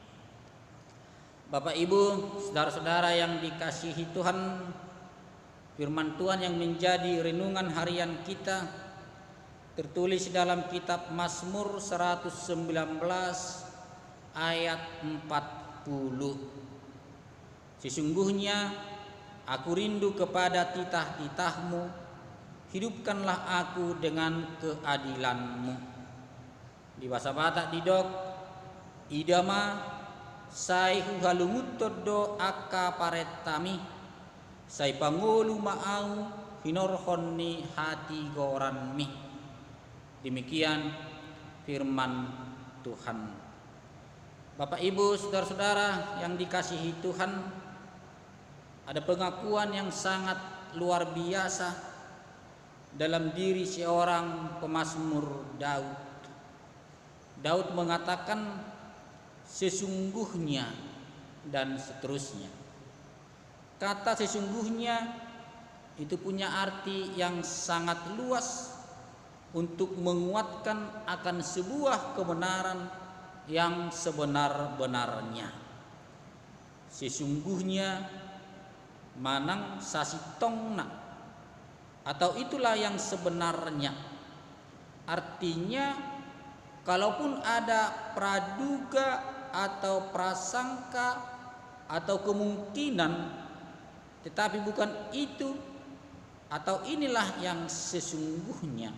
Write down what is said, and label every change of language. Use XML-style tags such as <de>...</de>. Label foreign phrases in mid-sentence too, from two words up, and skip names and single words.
<id>Bapak Ibu, saudara-saudara yang dikasihi Tuhan, firman Tuhan yang menjadi renungan harian kita tertulis dalam kitab Mazmur 119 ayat 40. Sesungguhnya aku rindu kepada titah-titahmu, hidupkanlah aku dengan keadilanmu. Di bahasa Batak</id> <bbc>didok, idama sai halungutoddo akka paretami, sai pangolu maau hinorhonni hati goranmi.</bbc> <id>Demikian firman Tuhan. Bapak Ibu, saudara-saudara yang dikasihi Tuhan, ada pengakuan yang sangat luar biasa dalam diri seorang pemazmur Daud. Daud mengatakan sesungguhnya dan seterusnya. Kata sesungguhnya itu punya arti yang sangat luas untuk menguatkan akan sebuah kebenaran yang sebenar-benarnya.</id> <bbc>Sesungguhnya manang sasitongna,</bbc> <id>atau itulah yang sebenarnya. Artinya kalaupun ada praduga atau prasangka atau kemungkinan, tetapi bukan itu atau inilah yang sesungguhnya.</id>